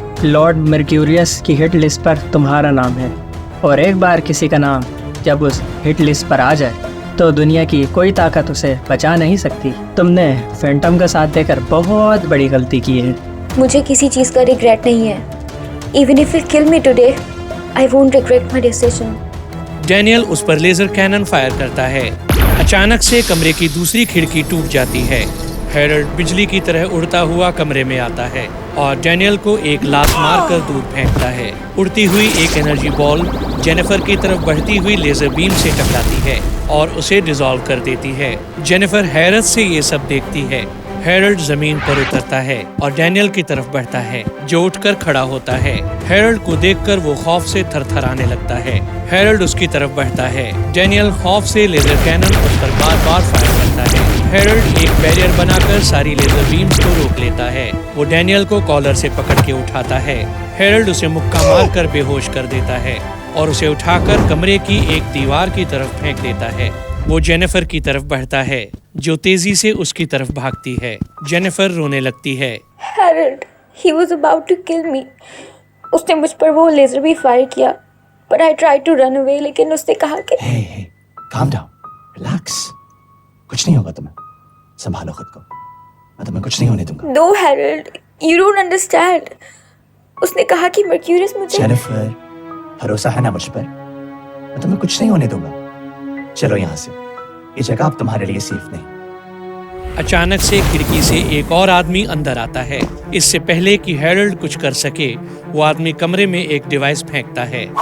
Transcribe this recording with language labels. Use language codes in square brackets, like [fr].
[hi] Lord mercurius की hit list पर तुम्हारा नाम है, और एक बार किसी का नाम जब उस हिट लिस्ट पर आ जाए तो दुनिया की कोई ताकत उसे बचा नहीं सकती। तुमने फैंटम का साथ देकर बहुत बड़ी गलती की है। मुझे किसी चीज़ का रिग्रेट नहीं है। [en] Even if you kill me today, I won't regret my decision. [hi] Daniel उस पर लेजर कैनन फायर करता है। अचानक से कमरे की दूसरी खिड़की टूट जाती है। हैरल्ड बिजली की तरह उड़ता हुआ कमरे में आता है और डैनियल को एक लात मारकर दूर फेंकता है। उड़ती हुई एक एनर्जी बॉल जेनिफर की तरफ बढ़ती हुई लेजर बीम से टकराती है और उसे डिसॉल्व कर देती है। जेनिफर हैरत से ये सब देखती है। हेरल्ड जमीन पर उतरता है और डैनियल की तरफ बढ़ता है, जो उठकर खड़ा होता है। हेरल्ड को देखकर वो खौफ से थरथराने लगता है। हेरल्ड उसकी तरफ बढ़ता है। डैनियल खौफ से लेजर कैनन उस पर बार-बार फायर करता है। हेरल्ड एक बैरियर बनाकर सारी लेजर बीम्स को रोक लेता है। वो डैनियल को कॉलर से पकड़ के उठाता है। हेरल्ड उसे मुक्का मारकर बेहोश कर देता है और उसे उठाकर कमरे की एक दीवार की तरफ फेंक देता है। वो जेनिफर की तरफ बढ़ता है, जो तेजी से उसकी तरफ भागती है। जेनिफर रोने लगती है। [en] Harold, he was about to kill me. [hi] उसने मुझ पर वो लेजर भी फायर किया, [en] but I tried to run away. [hi] लेकिन उसने कहा कि [en] Hey, calm down, relax. [hi] कुछ नहीं होगा तुम्हें, संभालो खुद को। मैं तुम्हें कुछ नहीं होने दूंगा। [en] No, Harold, you don't understand. [hi] उसने कहा कि मर्क्यूरियस मुझे। जेनिफर, भरोसा है ना मुझ पर? मैं तुम्हें कुछ नहीं होने दूंगा। चलो यहाँ से, ये जगह अब तुम्हारे लिए सेफ नहीं। अचानक से खिड़की से एक और आदमी अंदर आता है। इससे पहले कि हेरल्ड कुछ कर सके, वो आदमी कमरे में एक डिवाइस फेंकता है।